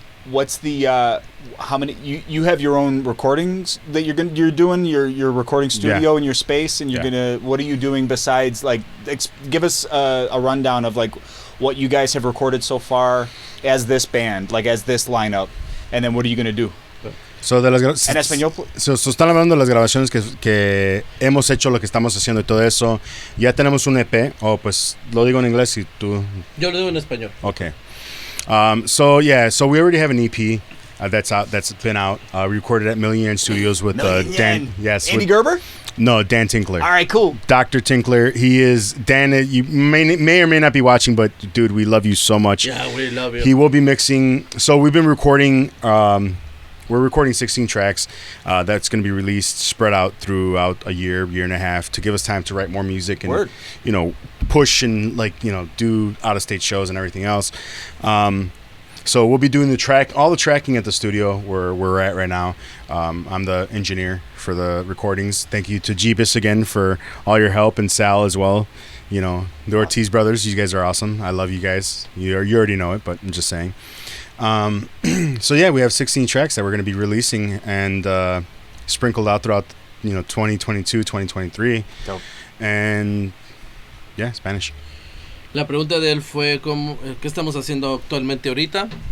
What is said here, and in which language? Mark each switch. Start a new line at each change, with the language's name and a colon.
English: What's the how many you have your own recordings that you're doing your recording studio in your space, and you're gonna, what are you doing besides like give us a rundown of like what you guys have recorded so far as this band, like as this lineup, and then what are you gonna do?
Spanish: So de las En español. so están hablando de las grabaciones que hemos hecho, lo que estamos haciendo y todo eso. Ya tenemos un EP, pues lo digo en inglés y tú. Yo lo digo en español.
English: Okay. So we already have an EP that's out. That's been out. We recorded at Million Yen Studios with Dan. Yes, Andy with, Gerber? No, Dan Tinkler. All right, cool. Dr. Tinkler. He is Dan. You may or may not be watching, but dude, we love you so much. Yeah, we love you. He will be mixing. So we've been recording. We're recording 16 tracks. That's going to be released, spread out throughout a year and a half, to give us time to write more music and push and do out of state shows and everything else. So we'll be doing all the tracking at the studio where we're at right now. I'm the engineer for the recordings. Thank you to Jeebus again for all your help, and Sal as well. The Ortiz brothers, you guys are awesome. I love you guys. You already know it, but I'm just saying. So yeah, we have 16 tracks that we're going to be releasing and sprinkled out throughout 2022, 2023. Dope. And yeah, Spanish.
Spanish: La pregunta de él fue ¿qué estamos haciendo actualmente ahorita?